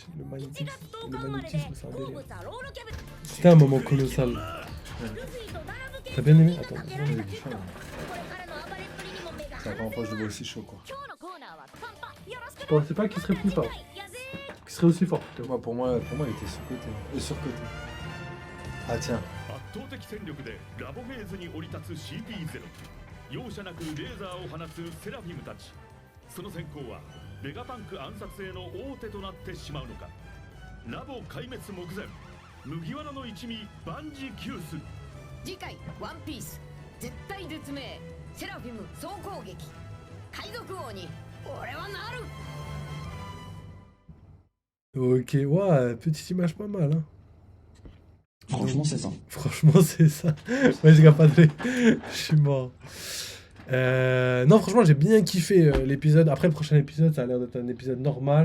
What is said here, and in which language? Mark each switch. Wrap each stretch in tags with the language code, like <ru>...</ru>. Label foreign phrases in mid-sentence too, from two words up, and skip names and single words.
<fr>Le magnétisme, c'est un délire. C'était un moment colossal. Ouais. T'as bien aimé? Attends. C'est la première fois que je le vois aussi chaud, quoi. Je pensais pas qu'il serait plus fort. Qu'il serait aussi fort. Pour moi, il était surcoté. Ah tiens.</fr> <ja>圧倒的戦力でラボフェーズに降り立つ CP0 容赦なくレーザーを放つセラフィムたちその先行はベガパンク暗殺への王手となってしまうのかラボ壊滅目前麦わらの一味万事休す次回ワンピース絶対絶命セラフィム総攻撃海賊王に俺はなる</ja> <fr>Ok, ouais, petite image pas mal, hein. Franchement, c'est ça. Franchement, c'est ça. Ouais, j'ai pas de je suis mort. Non, franchement, j'ai bien kiffé l'épisode. Après, le prochain épisode, ça a l'air d'être un épisode normal.</fr>